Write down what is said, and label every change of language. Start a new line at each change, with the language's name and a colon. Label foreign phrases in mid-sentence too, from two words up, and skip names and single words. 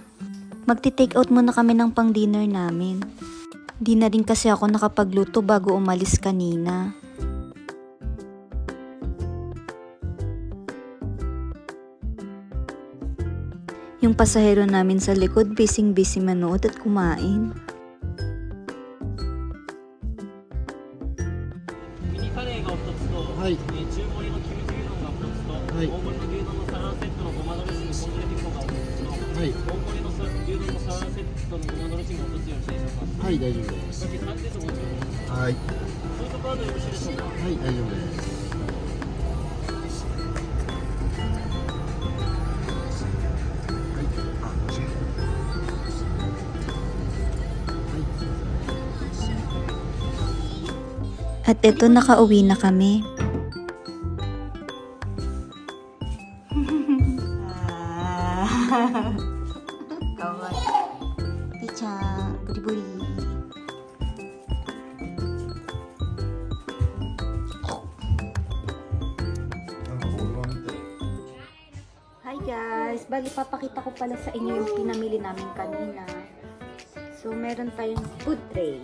Filipino: Magti-take out muna kami ng pang dinner namin. Di na rin kasi ako nakapagluto bago umalis kanina. Yung pasahero namin sa likod, busy manood at kumain.
Japanese: ミニカレーがお一つと、はい中盛りのキムチうどんがお一つと、はい大盛りの牛丼のサラダセットのごまドレッシングポン酢レピコがお一つと、はい大盛りの牛丼のサラダセットのごまドレッシングお一つよろしいでしょうか。はい、大丈夫です。そして3セットご注文です。はい、ソフトカードよろしいでしょうか。はい、大丈夫です。はい、あ、おし
Filipino: At eto, nakauwi na kami. Kawaii. Pi-chan, buri-buri.
English: Hi guys!
Filipino: Bali, papakita ko pala sa inyo yung pinamili namin kanina. So, meron tayong
English: food tray.